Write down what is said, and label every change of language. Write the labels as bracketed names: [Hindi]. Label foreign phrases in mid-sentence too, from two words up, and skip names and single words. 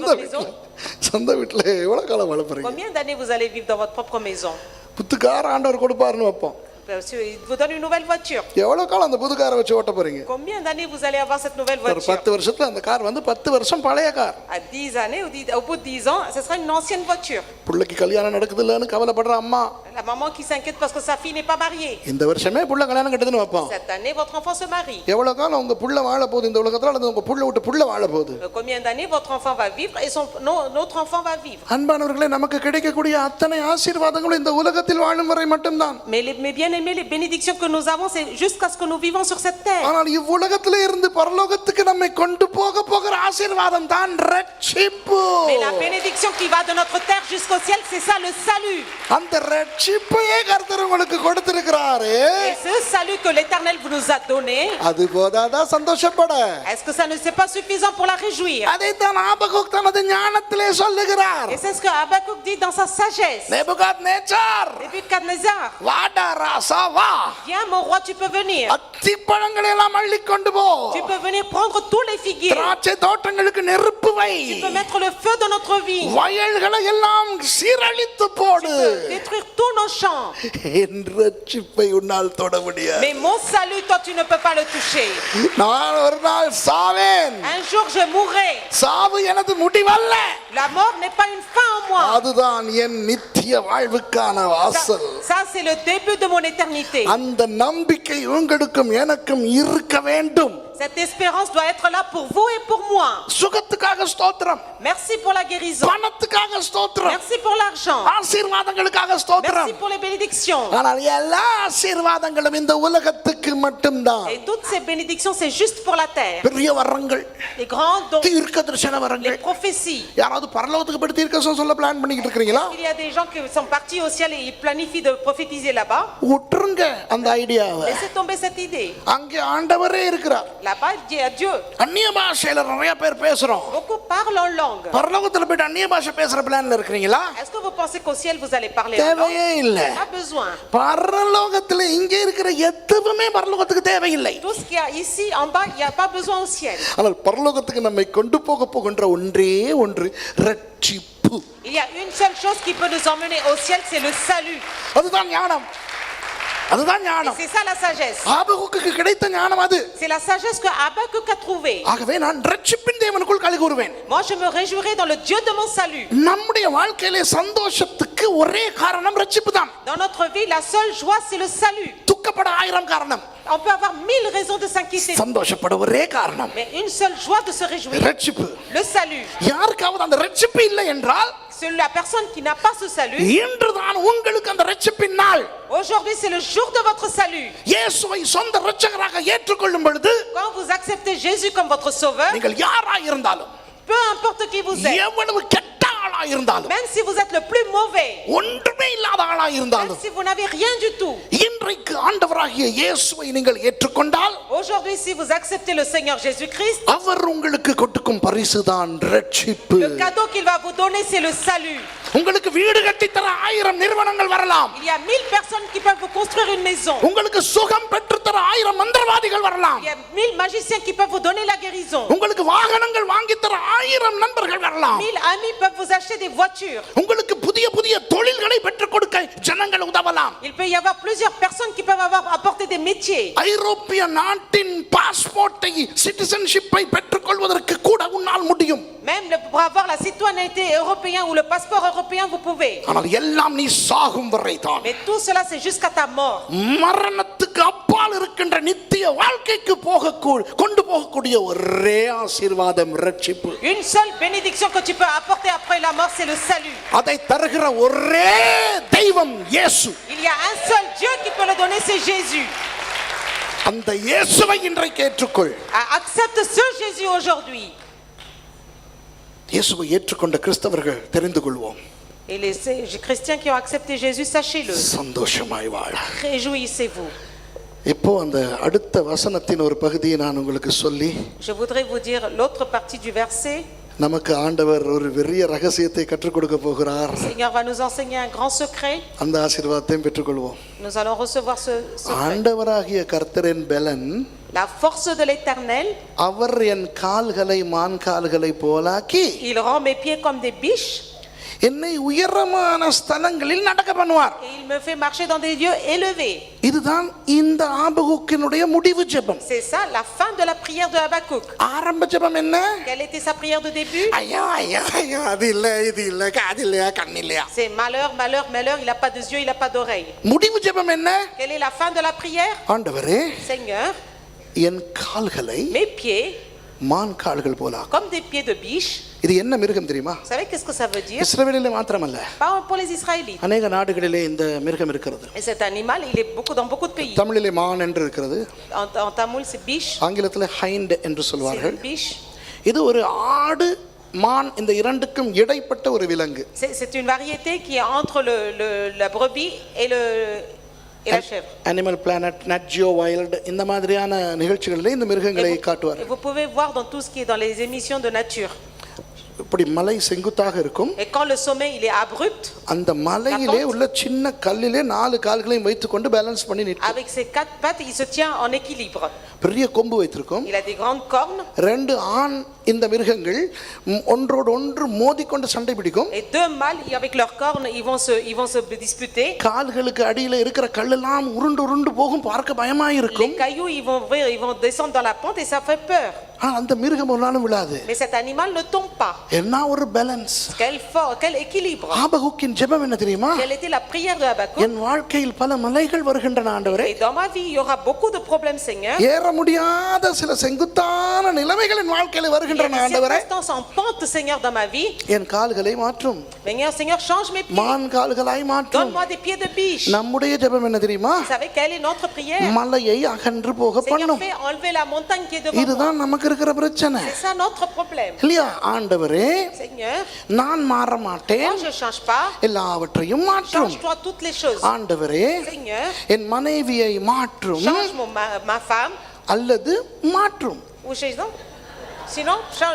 [Tamil] சொந்த [French] votre [Tamil] வீட்டுல [French] maison. [Tamil] சொந்த வீட்டுல எவ்வளவு காலம் வாழ போறீங்க? [French] Combien d'années vous allez vivre dans votre propre maison? [Tamil] புத்துக்கார ஆண்டவர் கொடுப்பாருன்னு வைப்போம். [French] Il vous donne une nouvelle voiture. [Tamil] எவ்வளவு காலம் அந்த புதுக்காரை வச்சு ஓட்ட போறீங்க? [French] Combien d'années vous allez avoir cette nouvelle [Tamil] ஒரு [French] voiture? [Tamil] 10 வருஷத்துல அந்த கார் வந்து 10 வருஷம் பழைய கார். [French] À 10 années, au bout de 10 ans, ce sera une ancienne voiture. [Tamil] புள்ளைக்கு கல்யாணம் நடக்குது இல்லன்னு கவலைப்படுற அம்மா, [French] La maman qui s'inquiète parce que sa fille n'est pas mariée. [Tamil] இந்த வருஷமே புள்ள கல்யாணம் கட்டுதுன்னு வைப்போம். [French] Cette année, votre enfant se marie. [Tamil] எவ்வளவு காலம் உங்க புள்ள வாழ போகுது இந்த உலகத்துல, அல்லது உங்க புள்ள விட்டு புள்ள வாழ போகுது? [French] Combien d'années votre enfant va vivre et notre enfant va vivre. [Tamil] அன்பானவர்களே, நமக்கு கிடைக்கக்கூடிய அத்தனை ஆசீர்வாதங்களும் இந்த உலகத்தில் வாழும் வரை மட்டும்தான். [French] Mais bien aimés, les bénédictions que nous avons, c'est jusqu'à ce que nous vivons sur cette terre. [Tamil] ஆனால் இவ்வுலகத்திலே இருந்து பரலோகத்துக்கு நம்மை கொண்டு போகிற ஆசீர்வாதம் தான் ரட்சிப்பு. [French] Mais la bénédiction qui va de notre terre jusqu'au ciel, c'est ça le salut. [Tamil] அந்த ரட்சிப்பையே கர்த்தர் உங்களுக்கு கொடுத்திருக்கிறாரு. [French] Et ce salut que l'Éternel vous nous a donné, [Tamil] அது போதாதா சந்தோஷப்பட? [French] est-ce que ça ne c'est pas suffisant pour la réjouir? [Tamil] அதைத்தான் ஆபகுக் தனது ஞானத்திலே சொல்லுகிறார். [French] Et c'est ce que Habakkuk dit dans sa sagesse. [Tamil] நேபுகாத்நேச்சார், [French] Nebukadnezar, [Tamil] வாடா ராசா வா, [French] viens mon roi, tu peux venir. [Tamil] அத்திப்பழங்களை எல்லாம் அள்ளி கொண்டு போ, [French] Tu peux venir prendre tous les figuiers. [Tamil] திராட்சை தோட்டங்களுக்கு நெருப்பு வை, [French] Tu peux mettre le feu dans notre vie. [Tamil] வயல்களை எல்லாம் சீரழித்து போடு. [French] Détruire tous nos champs. [Tamil] என் ரட்சிப்பை உன்னால் தொட முடியாது. [French] Mais mon salut, toi, tu ne peux pas le toucher. [Tamil] நான் ஒரு நாள் சாவேன். [French] Un jour, je mourrai. [Tamil] சாவு எனது முடிவல்ல. [French] La mort n'est pas une fin en moi. [Tamil] அதுதான் என் நித்திய வாழ்வுக்கான வாசல். [French] Ça, c'est le début de mon éternité. [Tamil] அந்த நம்பிக்கை உங்களுக்கும் எனக்கும் இருக்க வேண்டும். [French] Cette espérance doit être là pour vous et pour moi. [Tamil] சுகத்துக்காக ஸ்தோத்திரம். [French] Merci pour la guérison. [Tamil] பணத்துக்காக ஸ்தோத்திரம். [French] Merci pour l'argent. [Tamil] ஆசீர்வாதங்களுக்காக ஸ்தோத்திரம். [French] Merci pour les bénédictions. [Tamil] ஆனால் எல்லா ஆசீர்வாதங்களும் இந்த உலகத்துக்கு மட்டும்தான். [French] Et toutes ces bénédictions, c'est juste pour la terre. [Tamil] பெரிய வரங்கள், [French] Les grands dons, [Tamil] தீர்க்கதரிசன [French] les [Tamil] வரங்கள். [French] prophéties. [Tamil] யாராவது பரலோகத்துக்கு போய் தீர்க்கதரிசனம் சொல்ல பிளான் பண்ணிக்கிட்டு இருக்கீங்களா? [French] Il y a des gens qui sont partis au ciel et ils planifient de prophétiser là-bas. [Tamil] விட்டுருங்க அந்த ஐடியாவை. [French] Laissez tomber cette idée. [Tamil] அங்கே ஆண்டவரே இருக்கிறார். [French] Là-bas, il dit à Dieu. [Tamil] அந்நிய பாஷையில நிறைய பேர் பேசுறோம். [French] Beaucoup parlent en langue. [Tamil] பரலோகத்துல போய் அந்நிய பாஷை பேசுற பிளான்ல இருக்கீங்களா? [French] Est-ce que vous pensez qu'au ciel vous allez parler en langue? [Tamil] தேவையே இல்ல. [French] Pas besoin. [Tamil] பரலோகத்துல இங்க இருக்கிற எதுவுமே பரலோகத்துக்கு தேவையில்லை. [French] Tout ce qu'il y a ici en bas, il n'y a pas besoin au ciel. [Tamil] ஆனால் பரலோகத்துக்கு நம்மை கொண்டு போகின்ற ஒன்றே ஒன்று ரட்சிப்பு. [French] Il y a une seule chose qui peut nous emmener au ciel, c'est le salut. [Tamil] அதுதான் ஞானம். அதுதான் [French] Et [Tamil] ஞானம். [French] c'est ça la sagesse. [Tamil] ஆபகுக்குக்கு கிடைத்த ஞானம் அது. [French] C'est la sagesse que Habakkuk a trouvée. [Tamil] ஆகவே நான் ரட்சிப்பின் தேவனுக்குள் களி கூறுவேன். [French] Moi, je me réjouirai dans le Dieu de mon salut. [Tamil] நம்முடைய வாழ்க்கையிலே சந்தோஷத்துக்கு ஒரே காரணம் ரட்சிப்பு தான். [French] Dans notre vie, la seule joie, c'est le salut. [Tamil] துக்கப்பட 1000 காரணம். [French] On peut avoir 1000 raisons de s'inquiéter, [Tamil] சந்தோஷப்பட ஒரே காரணம் [French] mais une seule joie de se réjouir. [Tamil] ரட்சிப்பு. [French] Le salut. [Tamil] யாருக்காவது அந்த ரட்சிப்பு இல்லை என்றால், [French] C'est la personne qui n'a pas ce salut. [Tamil] இன்றுதான் உங்களுக்கு அந்த ரட்சிப்பின் நாள். [French] Aujourd'hui, c'est le jour de votre salut. [Tamil] இயேசுவை சொந்த இரட்சகராக ஏற்றுக்கொள்ளும் பொழுது, [French] Quand vous acceptez Jésus comme votre sauveur, [Tamil] நீங்கள் யாராய் இருந்தாலும், [French] peu importe qui vous êtes, [Tamil] எவ்வளவு கெட்ட ஆளாய் இருந்தாலும், [French] même si vous êtes le plus mauvais, [Tamil] ஒன்றுமே இல்லாத ஆளாய் [French] même [Tamil] இருந்தாலும், [French] si vous n'avez rien du tout, [Tamil] இன்றைக்கு ஆண்டவராகிய இயேசுவை நீங்கள் ஏற்றுக்கொண்டால், [French] aujourd'hui, si vous acceptez le Seigneur Jésus-Christ, [Tamil] அவர் உங்களுக்கு கொடுக்கும் பரிசுதான் ரட்சிப்பு. [French] le cadeau qu'il va vous donner, c'est le salut. [Tamil] உங்களுக்கு வீடு கட்டி தர 1000 நிறுவனங்கள் வரலாம். [French] Il y a 1000 personnes qui peuvent vous construire une maison. [Tamil] உங்களுக்கு சுகம் பெற்று தர 1000 மந்திரவாதிகள் வரலாம். [French] Il y a 1000 magiciens qui peuvent vous donner la guérison. [Tamil] உங்களுக்கு வாகனங்கள் வாங்கி தர 1000 நண்பர்கள் வரலாம். [French] 1000 amis peuvent vous acheter des voitures. [Tamil] உங்களுக்கு புதிய புதிய தொழில்களை பெற்றுக் கொடுக்க ஜனங்கள் உதவலாம். [French] Il peut y avoir plusieurs personnes qui peuvent avoir apporté des métiers. [Tamil] ஐரோப்பிய நாட்டின் பாஸ்போர்ட்டை, சிட்டிசன்ஷிப்பை பெற்றுக்கொள்வதற்கு கூட உன்னால் முடியும். [French] Même pour avoir la citoyenneté européenne ou le passeport européen, vous pouvez. [Tamil] ஆனால் எல்லாம் நீ சாகும் வரை தான். [French] Mais tout cela, c'est jusqu'à ta mort. [Tamil] மரணத்துக்கு அப்பால் இருக்கின்ற நித்திய வாழ்க்கைக்கு கொண்டு போகக்கூடிய ஒரே ஆசீர்வாதம் ரட்சிப்பு. [French] Une seule bénédiction que tu peux apporter après la mort, c'est le salut. [Tamil] அதை தருகிற ஒரே தெய்வம் இயேசு. [French] Il y a un seul Dieu qui peut le donner, c'est Jésus. [Tamil] அந்த இயேசுவை இன்றைக்கு ஏற்றுக்கொள். [French] Accepte ce Jésus aujourd'hui. [Tamil] இயேசுவை ஏற்றுக்கொண்ட கிறிஸ்தவர்கள் தெரிந்து கொள்வோம். [French] Et les chrétiens qui ont accepté Jésus, sachez-le. [Tamil] சந்தோஷமாய் வாழ. [French] Réjouissez-vous. [Tamil] இப்போ அந்த அடுத்த வசனத்தின் ஒரு பகுதியை நான் உங்களுக்கு சொல்லி, [French] Je voudrais vous dire l'autre partie du verset. [Tamil] நமக்கு ஆண்டவர் ஒரு பெரிய ரகசியத்தை கற்றுக் கொடுக்க போகிறார். [French] Le Seigneur va nous enseigner un grand secret. [Tamil] அந்த ஆசீர்வாதத்தையும் பெற்றுக்கொள்வோம். [French] Nous allons recevoir ce secret. [Tamil] ஆண்டவராகிய கர்த்தரின் பெலன், [French] La force de l'Éternel. [Tamil] அவர் என் கால்களை மான் கால்களை போலாக்கி, [French] Il rend mes pieds comme des biches. [Tamil] என்னை உயரமான ஸ்தலங்களில் நடக்க பண்ணுவார். [French] Et il me fait marcher dans des lieux élevés. [Tamil] இதுதான் இந்த ஆபகுக்கினுடைய முடிவு ஜெபம். [French] C'est ça la fin de la prière de Habakkuk. [Tamil] ஆரம்ப ஜெபம் என்ன? [French] Quelle était sa prière de début? [Tamil] ஐயா ஐயா ஐயா, அது இல்ல இது இல்ல, காது இல்லையா கண் இல்லையா. [French] C'est malheur, malheur, malheur, il n'a pas de yeux, il n'a pas d'oreilles. [Tamil] முடிவு ஜெபம் என்ன? [French] Quelle est la fin de la prière? [Tamil] ஆண்டவரே, [French] Seigneur, [Tamil] என் கால்களை [French] mes pieds [Tamil] மான் கால்கள் போல. [French] comme des pieds de biche. [Tamil] இது என்ன மிருகம் தெரியுமா? [French] Vous savez qu'est-ce que ça veut dire? [Tamil] இஸ்ரவேலிலே மாத்திரமல்ல, [French] Pas pour les Israélites. [Tamil] அநேக நாடுகளிலே இந்த மிருகம் இருக்கிறது. [French] Et cet animal, il est dans beaucoup de pays. [Tamil] தமிழிலே மான் என்று இருக்கிறது, [French] En tamoul, c'est biche. [Tamil] ஆங்கிலத்தில் ஹைண்ட் என்று [French] C'est [Tamil] சொல்வார்கள். [French] une biche. [Tamil] இது ஒரு ஆடு மான், இந்த இரண்டுக்கும் இடைப்பட்ட ஒரு விலங்கு. [French] C'est une variété qui est entre la brebis et la chèvre. [Tamil] அனிமல் பிளானட், நட் ஜியோ வைல்ட், இந்த மாதிரியான நிகழ்ச்சிகளிலே இந்த மிருகங்களை காட்டுவார். [French] Et vous pouvez voir dans tout ce qui est dans les émissions de nature. [Tamil] இப்படி மலை செங்குத்தாக இருக்கும். [French] Et quand le sommet il est abrupt, [Tamil] அந்த மலையிலே உள்ள சின்ன கல்லிலே 4 கால்களையும் வைத்துக்கொண்டு பேலன்ஸ் பண்ணி நிற்கும். [French] avec ses 4 pattes, il se tient en équilibre. [Tamil] பெரிய கொம்பு வைத்திருக்கும். [French] Il a des grandes cornes. [Tamil] 2 ஆண் இந்த மிருகங்கள் ஒன்றோடு ஒன்று மோதிக்கொண்டு சண்டை பிடிக்கும். [French] Et 2 mâles avec leurs cornes, ils vont se disputer. [Tamil] கால்களுக்கு அடியில இருக்கிற கல்லெல்லாம் உருண்டு உருண்டு போகும், பார்க்க பயமா இருக்கும். [French] Les cailloux ils vont descendre dans la pente et ça fait peur. [Tamil] அந்த மிருகம் ஒரு நாளும் விழாது. [French] Mais cet animal ne tombe pas. [Tamil] என்ன ஒரு பேலன்ஸ். [French] Quel équilibre. [Tamil] ஆபகுக்கின் ஜெபம் என்ன தெரியுமா? [French] Quelle était la prière de Habakkuk? [Tamil] என் வாழ்க்கையில் பல மலைகள் வருகின்றன ஆண்டவரே. [French] Et dans ma vie, il y aura beaucoup de problèmes, Seigneur. [Tamil] ஏற முடியாத சில செங்குத்தான நிலைமைகள் என் வாழ்க்கையில் வருகின்றன ஆண்டவரே. [French] Circonstances en pente, Seigneur, dans ma vie. [Tamil] என் கால்களை மாற்றும். [French] Seigneur, change mes pieds. [Tamil] மான் கால்களாய் மாற்றும். [French] Donne-moi des pieds de biche. [Tamil] நம்முடைய ஜெபம் என்ன தெரியுமா? [French] Vous savez quelle est notre prière? [Tamil] மலையை அகன்று போக [French] Seigneur, [Tamil] பண்ணும். [French] fais enlever la montagne qui est devant moi. [Tamil] இதுதான் நமக்கு இருக்கிற பிரச்சனை. [French] C'est ça notre problème. [Tamil] இல்லையா? ஆண்டவரே, [French] Seigneur, [Tamil] நான் மாற மாட்டேன், [French] moi je change pas. [Tamil] எல்லாவற்றையும் மாற்றும். [French] Change-toi toutes les choses. [Tamil] ஆண்டவரே, [French] Seigneur, [Tamil] என் மனைவியை மாற்றும் [French] change ma femme. [Tamil] அல்லது மாற்றும். [French] Ou sinon, change.